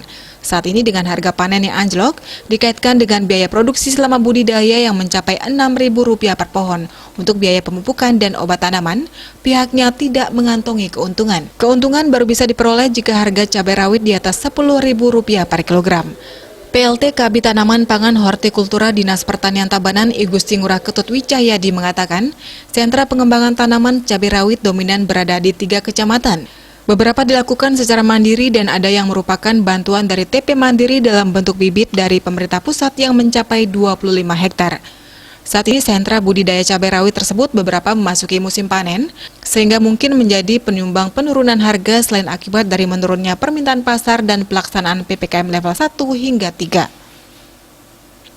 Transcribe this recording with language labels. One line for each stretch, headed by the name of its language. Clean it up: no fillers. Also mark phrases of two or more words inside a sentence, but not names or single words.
Indonesian: Saat ini dengan harga panen yang anjlok, dikaitkan dengan biaya produksi selama budidaya yang mencapai Rp6.000 per pohon. Untuk biaya pemupukan dan obat tanaman, pihaknya tidak mengantongi keuntungan. Keuntungan baru bisa diperoleh jika harga cabai rawit di atas Rp10.000 per kilogram. PLT Kabid Tanaman Pangan Hortikultura Dinas Pertanian Tabanan I Gusti Ngurah Ketut Wicahyadi mengatakan, sentra pengembangan tanaman cabai rawit dominan berada di 3 kecamatan. Beberapa dilakukan secara mandiri dan ada yang merupakan bantuan dari TP Mandiri dalam bentuk bibit dari pemerintah pusat yang mencapai 25 hektar. Saat ini sentra budidaya cabai rawit tersebut beberapa memasuki musim panen, sehingga mungkin menjadi penyumbang penurunan harga selain akibat dari menurunnya permintaan pasar dan pelaksanaan PPKM level 1 hingga 3.